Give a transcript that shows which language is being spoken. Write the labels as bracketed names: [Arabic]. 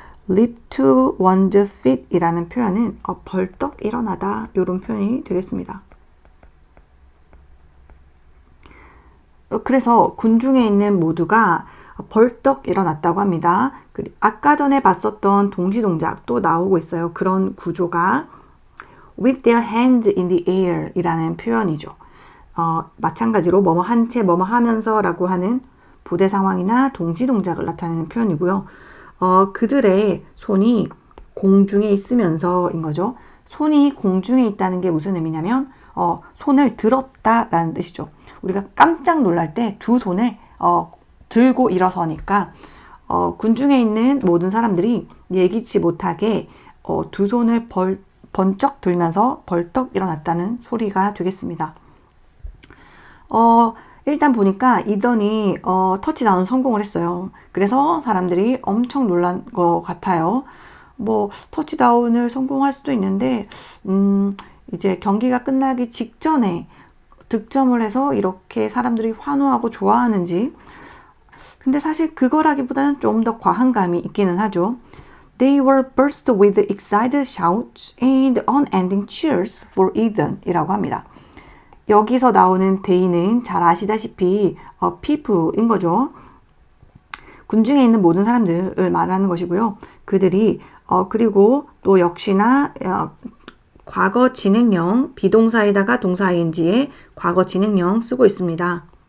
[English] leap to one's feet [Korean] 이라는 표현은 벌떡 일어나다 이런 표현이 되겠습니다. 그래서 군중에 있는 모두가 벌떡 일어났다고 합니다. 아까 전에 봤었던 동시동작 또 나오고 있어요. 그런 구조가 [English] with their hands in the air [Korean] 이라는 표현이죠. 마찬가지로 뭐뭐 한 채 뭐뭐 하면서 라고 하는 부대 상황이나 동시동작을 나타내는 표현이고요. 그들의 손이 공중에 있으면서인 거죠. 손이 공중에 있다는 게 무슨 의미냐면 손을 들었다 라는 뜻이죠. 우리가 깜짝 놀랄 때 두 손을 들고 일어서니까 군중에 있는 모든 사람들이 예기치 못하게 두 손을 번쩍 들면서 벌떡 일어났다는 소리가 되겠습니다. 일단 보니까 이던이 터치다운 성공을 했어요. 그래서 사람들이 엄청 놀란 것 같아요. 뭐 터치다운을 성공할 수도 있는데 이제 경기가 끝나기 직전에 득점을 해서 이렇게 사람들이 환호하고 좋아하는지, 근데 사실 그거라기보다는 좀 더 과한 감이 있기는 하죠. [English] They were burst with excited shouts and unending cheers for Eden [Korean] 이라고 합니다. 여기서 나오는 they는 잘 아시다시피 people인 거죠. 군중에 있는 모든 사람들을 말하는 것이고요. 그들이 그리고 또 역시나 과거 진행형 비동사에다가 동사 ing에 과거 진행형 쓰고 있습니다.